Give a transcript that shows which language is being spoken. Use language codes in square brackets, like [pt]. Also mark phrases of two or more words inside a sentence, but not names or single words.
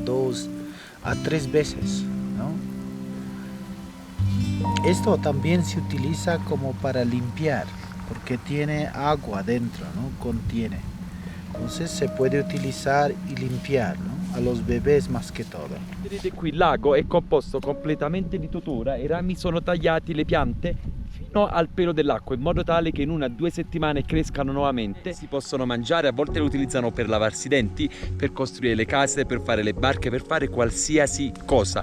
[es] 2 a 3 veces, ¿no? Esto también se utiliza como para limpiar, porque tiene agua dentro, ¿no? Contiene. Entonces se puede utilizar y limpiar, ¿no? A los bebés más che todo. [it] Vedete qui il lago è composto completamente di totora e i rami sono tagliati, le piante, fino al pelo dell'acqua, in modo tale che in 1 o 2 settimane crescano nuovamente. Si possono mangiare, a volte le utilizzano per lavarsi i denti, per costruire le case, per fare le barche, per fare qualsiasi cosa.